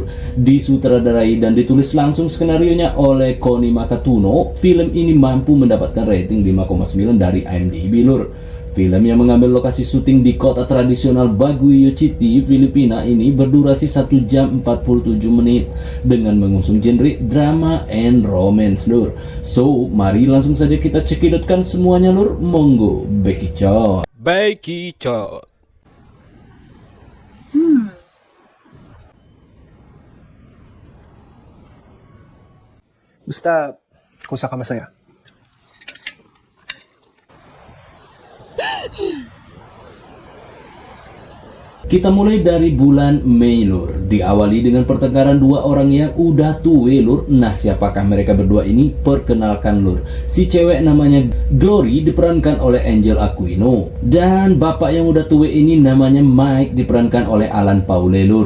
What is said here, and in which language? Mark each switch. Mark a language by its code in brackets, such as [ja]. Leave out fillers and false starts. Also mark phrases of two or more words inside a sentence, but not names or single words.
[id] Disutradarai dan ditulis langsung skenarionya oleh Connie Makatuno, film ini mampu mendapatkan rating 5,9 dari IMDb lur. Film yang mengambil lokasi syuting di kota tradisional Baguio City, Filipina ini berdurasi 1 jam 47 menit dengan mengusung genre [en] drama and romance [id] lur. So, mari langsung saja kita cekidotkan semuanya lur. [jv] Monggo, bekicot. [id] Bekicot. [tl] Basta, kung saan ka masaya. [id] Kita mulai dari bulan Mei lur. Diawali dengan pertengkaran dua orang yang udah tua lur. Nah, siapakah mereka berdua ini? Perkenalkan lur. Si cewek namanya Glory diperankan oleh Angel Aquino, dan bapak yang udah tua ini namanya Mike diperankan oleh Alan Paule lur.